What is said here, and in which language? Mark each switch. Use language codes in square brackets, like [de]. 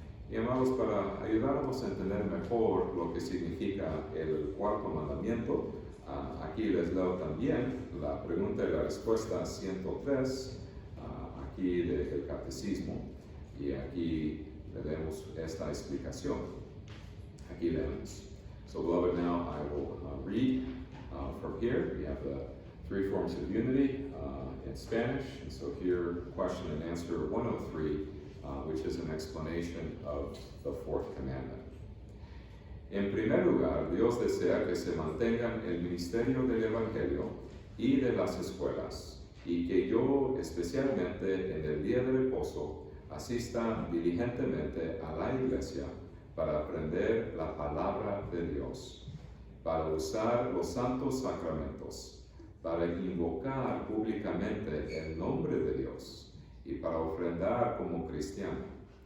[es] Y amados, para ayudarnos a entender mejor lo que significa el cuarto mandamiento, aquí les leo también la pregunta y la respuesta 103, aquí del Catecismo, y aquí leemos esta explicación. Aquí leemos. [en] So, beloved, now I will read from here. We have the 3 forms of unity in Spanish, and so here, question and answer 103, which is an explanation of the 4th commandment. [es] En primer lugar, Dios desea que se mantengan el ministerio del Evangelio y de las escuelas, y que yo, especialmente en el día de reposo, asista diligentemente a la iglesia para aprender la palabra de Dios, para usar los santos sacramentos, para invocar públicamente el nombre de Dios y para ofrendar como cristiano.